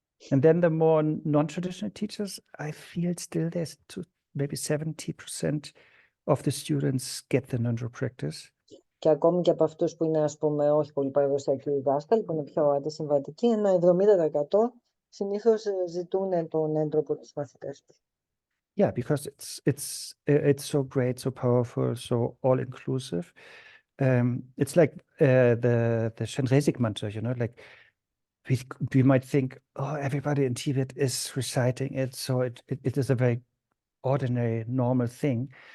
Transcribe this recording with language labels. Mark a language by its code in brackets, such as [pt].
[en] And then the more non-traditional teachers, I feel still there's maybe 70% of the students get the Ngöndro practice. [el] Και ακόμη και από αυτούς που είναι, ας πούμε, όχι πολύ παραδοσιακοί δάσκαλοι, που είναι πιο αντισυμβατικοί, ένα 70% συνήθως ζητούν τον Ngöndro από τους μαθητές τους. [en] Yeah, because it's so great, so powerful, so all-inclusive. It's like the Shenrezig mantra, you know, like we might think, oh, everybody in Tibet is reciting it, so it is a very ordinary, normal thing.